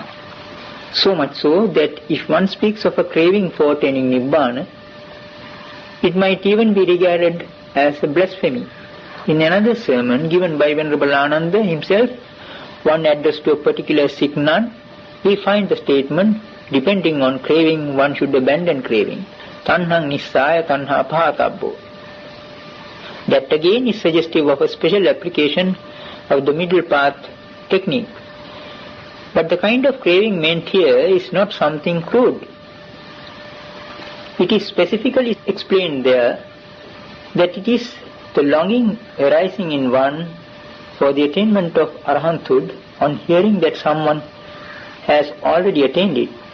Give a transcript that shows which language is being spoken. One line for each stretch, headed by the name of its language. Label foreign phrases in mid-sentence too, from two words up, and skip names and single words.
English: So much so that if one speaks of a craving for attaining Nibbana, it might even be regarded as a blasphemy. In another sermon given by Venerable Nanananda himself, one addressed to a particular Sikh nun, we find the statement, depending on craving one should abandon craving.
Pali: Tanhang nissaya tanha pahatabbo.
English: That again is suggestive of a special application of the middle path technique. But the kind of craving meant here is not something crude. It is specifically explained there that it is the longing arising in one for the attainment of arahanthood on hearing that someone has already attained it.